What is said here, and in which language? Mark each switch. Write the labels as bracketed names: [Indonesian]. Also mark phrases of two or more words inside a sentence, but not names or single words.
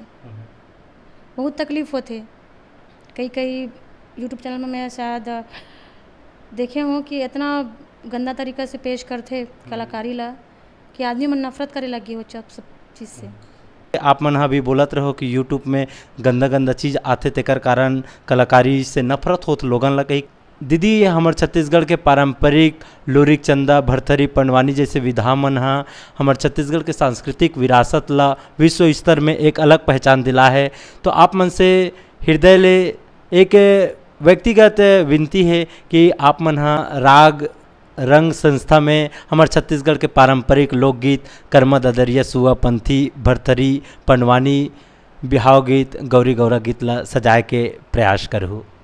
[Chhattisgarhi] बहुत तकलीफ होते, कई यूट्यूब चैनल में मैं शायद देखे हूँ कि इतना गंदा तरीका से पेश करते कलाकारी ला कि आदमी मन नफरत करे लगी हो सब चीज़ से। आप मन भी बोलत रहो कि यूट्यूब में गंदा गंदा चीज़ आते तेकर कारण कलाकारी से नफरत होत लोगन ला। कही दीदी हमार छत्तीसगढ़ के पारंपरिक लोरिक, चंदा, भरथरी, पंडवानी जैसे विधा मन हमार छत्तीसगढ़ के सांस्कृतिक विरासत ला विश्व स्तर में एक अलग पहचान दिला है। तो आप मन से हृदय ले एक व्यक्तिगत विनती है कि आप मन राग रंग संस्था में हमारे छत्तीसगढ़ के पारंपरिक लोकगीत कर्मा ददरिया, सुआ पंथी, भरथरी, पंडवानी, बिहाव गीत, गौरी गौरा गीत ला सजाए के प्रयास करूँ।